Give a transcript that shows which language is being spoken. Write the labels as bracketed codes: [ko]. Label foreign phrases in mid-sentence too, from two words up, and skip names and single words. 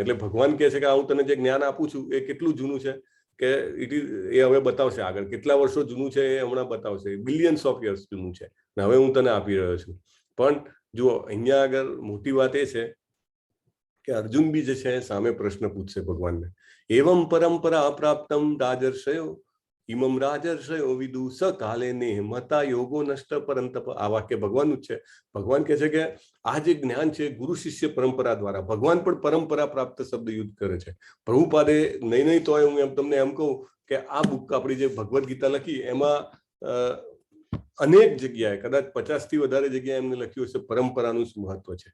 [gu] એટલે ભગવાન કહે છે કે હું તને જે જ્ઞાન આપું છું એ કેટલું જૂનું છે કે એ હવે બતાવશે આગળ. કેટલા વર્ષો જૂનું છે એ હમણાં બતાવશે. [en] billions of years [gu] જૂનું છે ને હવે હું તને આપી રહ્યો છું. પણ જુઓ, અહીંયા આગળ મોટી વાત એ છે કે અર્જુન બી જે છે સામે પ્રશ્ન પૂછશે ભગવાનને. [sa] एवम परंपरा प्राप्तम राजर्षयो इमम राजर्षयो विदु स काले ने मता योगो नष्ट परंतप. [gu] આ વાક્ય ભગવાનનું જ છે. ભગવાન કહે છે કે આ જે જ્ઞાન છે ગુરુ શિષ્ય પરંપરા દ્વારા, ભગવાન પણ પરંપરા પ્રાપ્ત શબ્દ યુઝ કરે છે. પ્રભુપાદે નહીં તો હું તમને એમ કહું કે આ બુક આપણી જે ભગવદ્ ગીતા લખી એમાં અનેક જગ્યાએ, કદાચ 50થી વધારે જગ્યાએ એમને લખ્યું હશે પરંપરાનું શું મહત્વ છે.